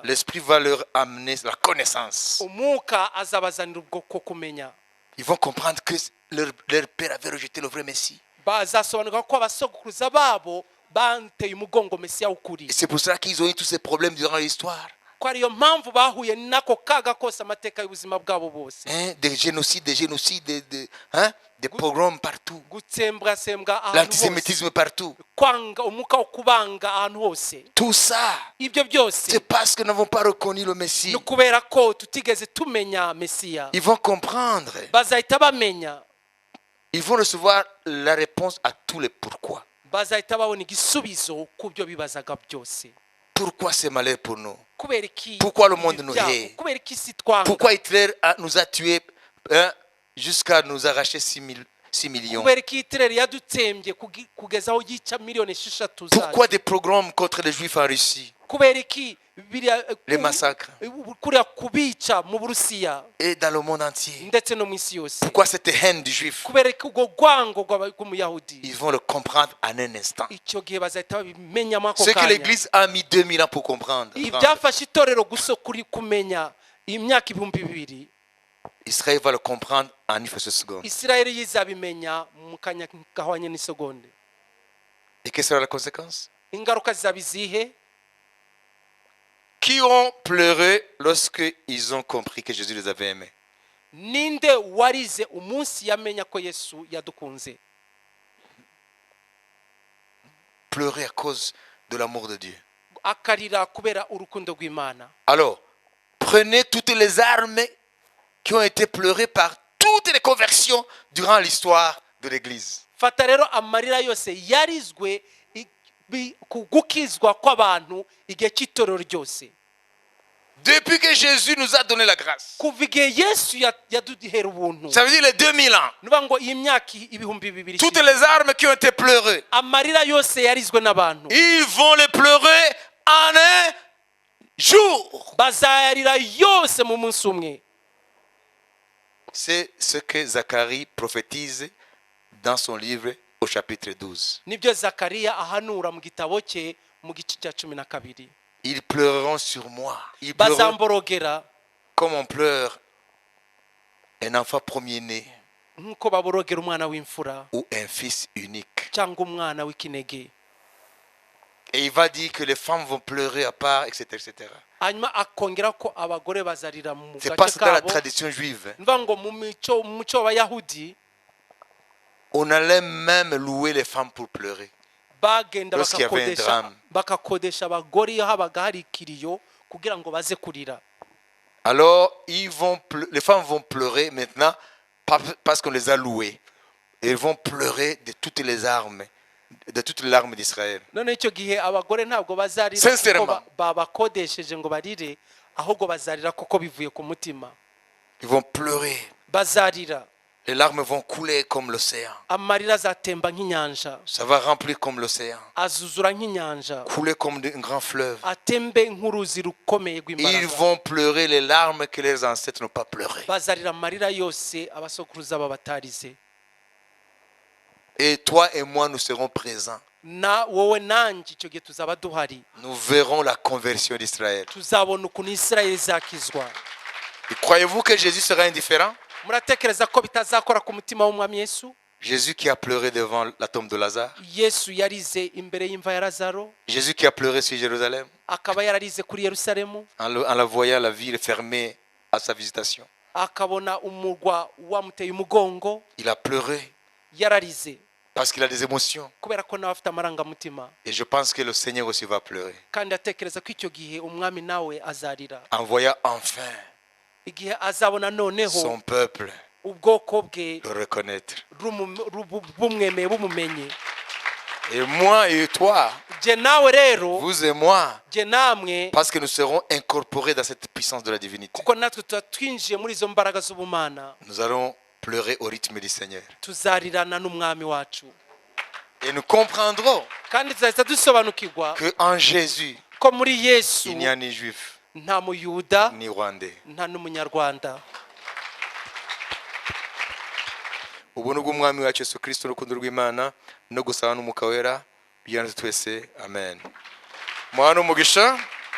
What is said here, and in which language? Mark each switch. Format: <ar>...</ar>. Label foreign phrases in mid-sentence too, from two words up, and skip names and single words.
<fr>l'Esprit va leur amener la connaissance.</fr> <rw>umwuka azabazanira ubwo ko kumenya.</rw> <fr>Ils vont comprendre que leur père avait rejeté le vrai Messie.</fr> <rw>Bazasobanuka ko abasogokuruza babo banteye umugongo Mesiya w'ukuri.</rw> <fr>Et c'est pour ça qu'ils ont eu tous ces problèmes durant l'histoire.</fr> <rw>Ko ariyo mpamvu bahuye nako kaga kose amateka y'ubuzima bwabo bose.</rw> <fr>Des génocides, des pogroms partout.</fr> <rw>Gutsembwasembwa ahantu hose,</rw> <fr>L'antisémitisme partout.</fr> <rw>kwanga umwuka wo kubanga ahantu hose.</rw> <fr>Tout ça,</fr> <rw>Ibyo byose</rw> <fr>c'est parce que nous n'avons pas reconnu le Messie.</fr> <rw>ni kubera ko tutigeze tumenya Mesiya.</rw> <fr>Ils vont comprendre.</fr> <rw>Bazahita bamenya,</rw> <fr>Ils vont recevoir la réponse à tous les pourquoi.</fr> <rw>bazahita babona igisubizo ku byo bibazaga byose.</rw> <fr>Pourquoi c'est malheur pour nous?</fr> <rw>Kubera iki</rw> <fr>Pourquoi le monde nous</fr> <rw>ibyago?</rw> <fr>hait?</fr> <rw>Kubera iki isi twanga?</rw> <fr>Pourquoi Hitler nous a tués jusqu'à nous arracher 6 millions?</fr> <rw>Kubera iki Hitler yadutsembye kugeza aho yica miliyoni 6</rw> <fr>Pourquoi</fr> <rw>zayo?</rw> <fr>des pogroms contre les Juifs en Russie?</fr> <rw>Kubera iki</rw> <fr>Les massacres.</fr> <rw>kuriya kubica mu Burusiya</rw> <fr>Et dans le monde entier.</fr> <rw>ndetse no mu isi yose?</rw> <fr>Pourquoi cette haine du Juif?</fr> <rw>Kubera iki ubwo rwango rw'umuyahudi?</rw> <fr>Ils vont le comprendre en un instant.</fr> <rw>Icyo gihe bazahita babimenyamo ako</rw> <fr>Ce que</fr> <rw>kanya.</rw> <fr>l'Église a mis 2000 ans pour comprendre.</fr> <rw>Ibyafashe itorero gusa kuri kumenya imyaka 2000,</rw> <fr>Israël va le comprendre en une fraction de seconde.</fr> <rw>Isirayeli yizabimenya mu kanya gahwanye n'isegonde.</rw> <fr>Et quelle sera la conséquence?</fr> <rw>Ingaruka zizaba izihe?</rw> <fr>Qui ont pleuré lorsqu'ils ont compris que Jésus les avait aimés?</fr> <rw>Ninde warize umunsi yamenya ko Yesu yadukunze?</rw> <fr>Pleurer à cause de l'amour de Dieu.</fr> <rw>Akarira kubera urukundo rw'Imana.</rw> <fr>Alors, prenez toutes les armes qui ont été pleurées par toutes les conversions durant l'histoire de l'Église.</fr> <rw>Fata rero amarira yose yarizwe gukizwa kw'abantu igihe cy'itorero ryose.</rw> <fr>Depuis que Jésus nous a donné la grâce.</fr> <rw>Kuva igihe Yesu yaduhera ubuntu.</rw> <fr>Ça veut dire les 2000 ans.</fr> <rw>Nuvuga ngo iyi myaka 2000.</rw> <fr>Toutes les armes qui ont été pleurées,</fr> <rw>amarira yose yarizwe n'abantu.</rw> <fr>ils vont les pleurer en un jour.</fr> <rw>Bazayarira yose mu munsi umwe.</rw> <fr>C'est ce que Zacharie prophétise dans son livre au chapitre 12.</fr> <rw>Nibyo Zakariya ahanura mu gitabo cye mu gice cya 12.</rw> <fr>Ils pleureront sur moi. Ils pleureront</fr> <rw>Bazamborogera</rw> <fr>comme on pleure un enfant premier-né</fr> <rw>nkuko baborogera umwana w'imfura</rw> <fr>ou un fils unique.</fr> <rw>cyangwa umwana w'ikinege.</rw> <fr>Et il va dire que les femmes vont pleurer à part, etc. etc.</fr> <rw>Hanyuma akongera ko abagore bazarira mu</rw> <fr>C'est pas</fr> <rw>gace</rw> <fr>dans la</fr> <rw>kabo.</rw> <fr>tradition juive.</fr> <rw>Nuvuga ngo mu muco w'Abayahudi</rw> <fr>On allait même louer les femmes pour pleurer.</fr> <rw>bagenda</rw> <fr>Lorsqu'il y avait un drame.</fr> <rw>bakakodesha abagore iyo habaga hari ikiriyo kugira ngo baze kurira.</rw> <fr>Alors, les femmes vont pleurer maintenant parce qu'on les a louées. Elles vont pleurer de toutes les larmes d'Israël.</fr> <rw>None icyo gihe abagore ntabwo bazarira</rw> <fr>Sincèrement.</fr> <rw>kuko babakodesheje ngo barire, ahubwo bazarira kuko bivuye ku mutima.</rw> <fr>Ils vont pleurer.</fr> <rw>Bazarira.</rw> <fr>Les larmes vont couler comme l'océan.</fr> <rw>amarira azatemba nk'inyanja,</rw> <fr>Ça va remplir comme l'océan.</fr> <rw>azuzura nk'inyanja,</rw> <fr>Couler comme un grand fleuve.</fr> <rw>atembe nk'uruzi rukomeye</rw> <fr>Ils</fr> <rw>rw'imbaraga.</rw> <fr>vont pleurer les larmes que leurs ancêtres n'ont pas pleurées.</fr> <rw>Bazarira amarira yose abasokuruza babatarize.</rw> <fr>Et toi et moi, nous serons présents.</fr> <rw>Na wowe nanjye icyo gihe tuzaba duhari,</rw> <fr>Nous verrons la conversion d'Israël.</fr> <rw>tuzabona ukuntu Isirayeli izakizwa.</rw> <fr>Et croyez-vous que Jésus sera indifférent?</fr> <rw>Muratekereza ko bitazakora ku mutima w'umwami Yesu?</rw> <fr>Jésus qui a pleuré devant la tombe de Lazare.</fr> <rw>Yesu yarize imbere y'imva ya Lazaro,</rw> <fr>Jésus qui a pleuré sur Jérusalem</fr> <rw>akaba yararize kuri Yerusalemu,</rw> <fr>en la voyant la ville fermée à sa visitation.</fr> <rw>akabona umurwa wamuteye umugongo,</rw> <fr>Il a pleuré</fr> <rw>yararize</rw> <fr>parce qu'il a des émotions.</fr> <rw>kubera ko nawe afite amarangamutima.</rw> <fr>Et je pense que le Seigneur aussi va pleurer</fr> <rw>Kandi atekereza ko icyo gihe umwami nawe azarira,</rw> <fr>en voyant enfin</fr> <rw>igihe azabona noneho</rw> <fr>son peuple</fr> <rw>ubwoko bwe</rw> <fr>le reconnaître.</fr> <rw>bumwemeye bumumenye.</rw> <fr>Et moi et toi,</fr> <rw>Je nawe rero,</rw> <fr>vous et moi,</fr> <rw>je namwe,</rw> <fr>parce que nous serons incorporés dans cette puissance de la divinité,</fr> <rw>kuko natwe tuba twinjiye muri izo mbaraga z'ubumana,</rw> <fr>nous allons pleurer au rythme du Seigneur.</fr> <rw>tuzarirana n'umwami wacu,</rw> <fr>Et nous comprendrons</fr> <rw>kandi tuzahita dusobanukirwa</rw> <fr>qu'en Jésus,</fr> <rw>ko muri Yesu</rw> <fr>il n'y a ni juif,</fr> <rw>nta muyuda</rw> <fr>ni rwandais.</fr> <rw>nta n'umunyarwanda. Ubuntu bw'umwami wacu Yesu Kristo n'urukundo rw'Imana no gusaba n'umwuka wera byana twese amen. Muhana umugisha.</rw>